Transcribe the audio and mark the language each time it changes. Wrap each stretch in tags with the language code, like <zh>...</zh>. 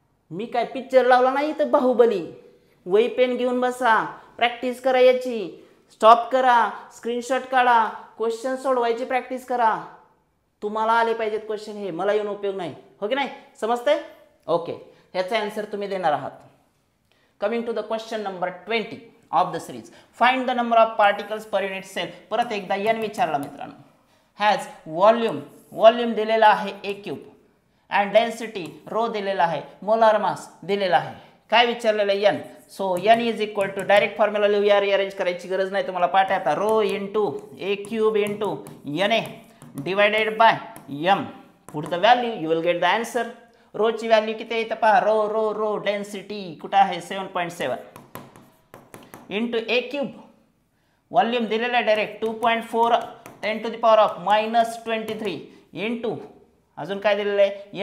<mr>मी काय पिक्चर लावला नाही तर बाहुबली. वही पेन घेऊन बसा, प्रॅक्टिस करा याची. स्टॉप करा, स्क्रीनशॉट काढा, क्वेश्चन सोडवायची प्रॅक्टिस करा. तुम्हाला आले पाहिजेत क्वेश्चन, हे मला येऊन उपयोग नाही. हो की नाही, समजतंय? ओके, ह्याचा आन्सर तुम्ही देणार आहात.</mr> <en>Coming to the question number 20 of the series. Find the number of particles per unit cell.</en> <mr>परत एकदा एन विचारला मित्रांनो. हॅज व्हॉल्यूम दिलेला आहे ए क्यूब अँड डेन्सिटी रो दिलेला आहे, मोलार मास दिलेला आहे. काय विचारलेलं आहे? N. So N is equal to, direct formula लिहूया, रिअरेंज करायची गरज नाही, तुम्हाला पाठ आहे आता.</mr> <en>Rho into a cube into N A divided by M. Put the value, you will get the answer.</en> <mr>रोची value किती आहे इथं पहा. रो डेन्सिटी कुठं आहे? 7.7 इंटू ए क्यूब. व्हॉल्यूम दिलेला आहे direct 2.4 10 to the power of -23 into अजून काय दिलेलं आहे?</mr>